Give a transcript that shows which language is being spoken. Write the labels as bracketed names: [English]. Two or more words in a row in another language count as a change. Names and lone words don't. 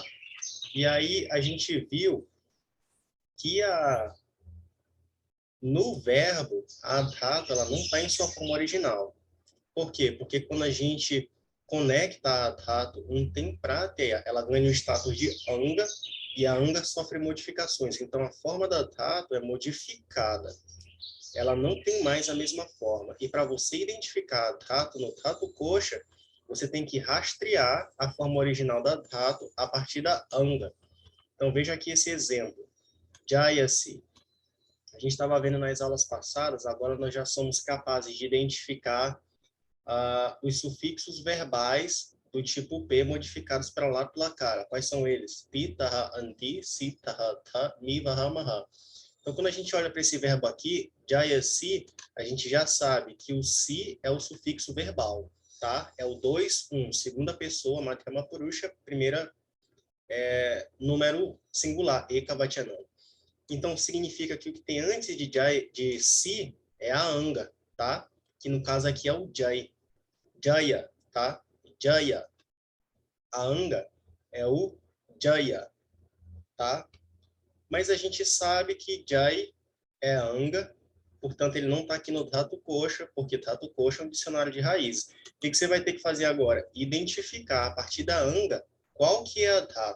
[Portuguese] E aí, a gente viu que no verbo, a dhatu ela não está em sua forma original. Por quê? Porque quando a gente conecta a dhatu um temprateya, ela ganha o status de anga, e a anga sofre modificações. Então, a forma da dhatu é modificada. Ela não tem mais a mesma forma. E para você identificar a dhatu no Dhatu Coxa, você tem que rastrear a forma original da dhatu a partir da anga. Então, veja aqui esse exemplo. Jayasi. A gente estava vendo nas aulas passadas, agora nós já somos capazes de identificar os sufixos verbais do tipo P modificados para lá e cara. Quais são eles? [Sanskrit] पिताः, अन्ति, सिताः, थ, मिवः, maha. [Portuguese] Então, quando a gente olha para esse verbo aqui, jayasi, a gente já sabe que o si é o sufixo verbal, tá? É o 2, 1, segunda pessoa, [Sanskrit] मध्यम पुरुष, [Portuguese] primeira número singular, ekavachanam. Então, significa que o que tem antes de si é a anga, tá? Que no caso aqui é o jai. Jaya, tá? Jaya. A anga é o jaya, tá? Mas a gente sabe que jai é a anga, portanto, ele não está aqui no Dhatu Coxa, porque Dhatu Coxa é um dicionário de raiz. O que você vai ter que fazer agora? Identificar, a partir da anga, qual que é a dhatu.